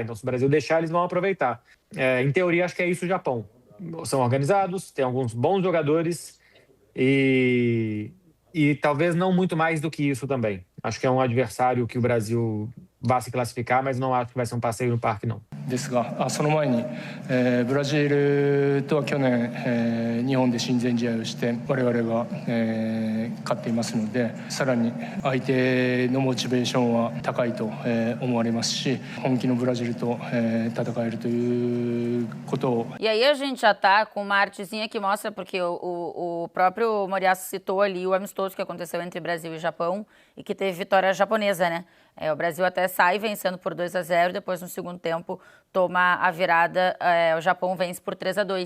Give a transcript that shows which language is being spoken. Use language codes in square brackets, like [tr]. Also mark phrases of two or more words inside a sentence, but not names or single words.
[pt] Então, se o Brasil deixar, eles vão aproveitar. Em teoria, acho que é isso o Japão. São organizados, tem alguns bons jogadores e talvez não muito mais do que isso também. Acho que é um adversário que o Brasil vai se classificar, mas não acho que vai ser um passeio no parque, não. [ja] ですが、その前に、ブラジルとは去年、日本で親善試合をして我々が、勝っていますので、さらに相手のモチベーションは高いと、思われますし、本気のブラジルと、戦えるということを。 [pt] E aí a gente já tá com uma artezinha que mostra, porque o próprio Moriaço citou ali o amistoso que aconteceu entre Brasil e Japão e que teve vitória japonesa, né? O Brasil até sai vencendo por 2-0, depois no segundo tempo toma a virada, o Japão vence por 3-2.